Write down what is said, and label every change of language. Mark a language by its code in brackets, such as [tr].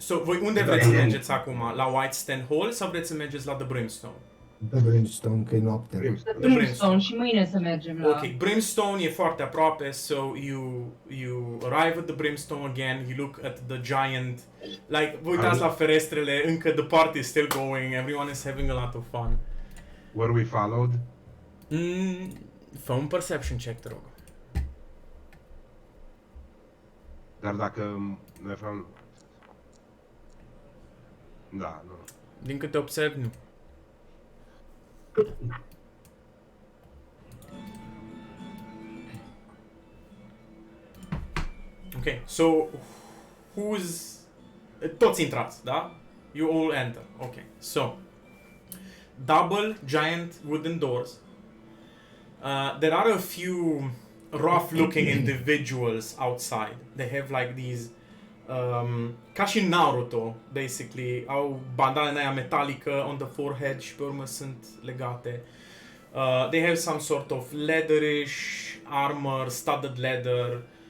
[ro] so voi unde vreți să mergeți acum? La White Stand Hall sau vreți să mergeți la The Brimstone? The Brimstone, că e noapte. [en] The Brimstone. [ro] Brimstone și mâine să mergem la... Ok, Brimstone e foarte aproape, [en] so you arrive at the Brimstone again, you look at the giant, like, [ro] vă uitați la ferestrele, încă [en] the party is still going, everyone is having a lot of fun. Were we followed? [ro] Fă un perception check, te rog. Dar dacă ne fac... Da, nu. Din câte observ, nu. [en] Ok, so who's... [ro] Toți intrați, da? [en] You all enter. Okay, so double giant wooden doors. There are a few rough-looking individuals outside. They have like these, [ro] ca și în Naruto, basically, au bandana aia metalică [en] on the forehead [ro] și pe urmă sunt legate. [en] They have some sort of leatherish armor, studded leather.